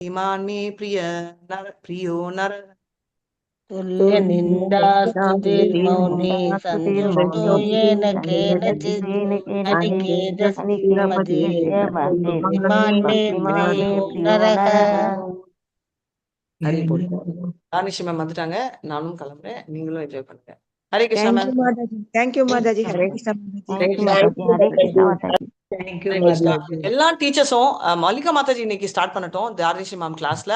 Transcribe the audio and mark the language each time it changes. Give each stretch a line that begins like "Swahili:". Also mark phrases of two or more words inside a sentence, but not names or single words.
Sanskrit: इमान् मे प्रियो नर तुल्य निंदास्तुति मौनी संजुष्टो येन केनचित् अनिकेतस्मिन्मध्ये भक्तिमान् मे प्रियो नरः.
Bangla: হরি বোল.
Tamil: தானிஷி மேம் வந்துட்டாங்க, நானும் கிளம்புறேன், நீங்களும் என்ஜாய் பண்ணுங்க. ஹரே கிருஷ்ணா மேம். தேங்க்யூ மாதாஜி. ஹரே கிருஷ்ணா மாதாஜி. எல்லா டீச்சர்ஸும் மல்லிகா மாதாஜி இன்னைக்கு ஸ்டார்ட் பண்ணட்டும் தாரிஷி மேம் கிளாஸ்ல.